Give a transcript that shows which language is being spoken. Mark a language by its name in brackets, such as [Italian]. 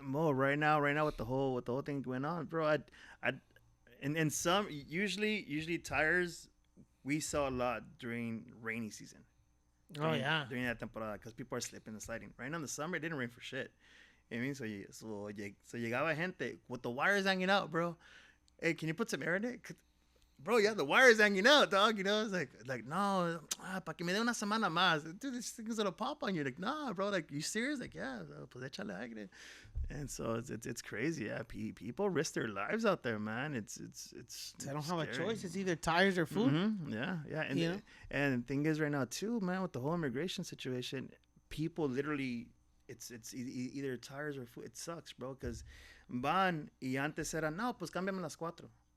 [English] Mo, right now with the whole thing going on, bro, and some, usually tires, we saw a lot during rainy season. During that temporada, because people are slipping and sliding. Right now in the summer, it didn't rain for shit. You know what I mean? So [Spanish] llegaba gente [English] with the wires hanging out, bro. Hey, can you put some air in it? Bro, yeah, the wire's hanging out, dog. It's like [Spanish] no, pa que me dé una semana más. [English] Dude, this thing's gonna pop on you. Like, nah, bro. Like, you serious? Like, yeah, [Spanish] pues échale aire. [English] And so it's crazy. Yeah, people risk their lives out there, man. It's they don't have a choice. It's either tires or food. Mm-hmm. Yeah. And the thing is, right now too, man, with the whole immigration situation, people literally, it's either tires or food. It sucks, bro, because [Spanish] van y antes era no, pues cámbiame las 4.